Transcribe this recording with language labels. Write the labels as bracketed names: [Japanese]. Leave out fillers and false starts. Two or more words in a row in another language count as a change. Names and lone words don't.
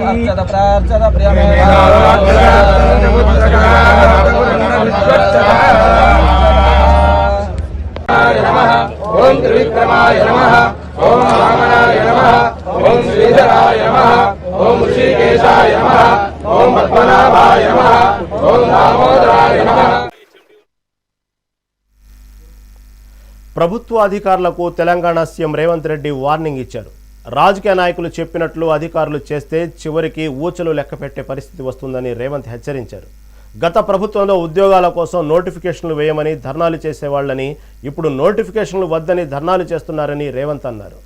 [Sanskrit] अक्षत प्रार्थना प्रियमेव नमः। ओम त्रिविक्रमाय नमः। ओम वामनाय नमः। ओम श्रीधराय नमः। ओम ऋषिकेशाय नमः। ओम पद्मनाभाय नमः। ओम दामोदराय नमः। [Telugu] ప్రభుత్వ అధికారులకు తెలంగాణ సీఎం రేవంత్ రెడ్డి వార్నింగ్ ఇచ్చారు. రాజకీయ నాయకులు చెప్పినట్లు అధికారులు చేస్తే చివరికి ఊచలు లెక్కపెట్టే పరిస్థితి వస్తుందని రేవంత్ హెచ్చరించారు. గత ప్రభుత్వంలో ఉద్యోగాల కోసం నోటిఫికేషన్లు వేయమని ధర్నాలు చేసేవాళ్లని ఇప్పుడు నోటిఫికేషన్లు వద్దని ధర్నాలు చేస్తున్నారని రేవంత్ అన్నారు.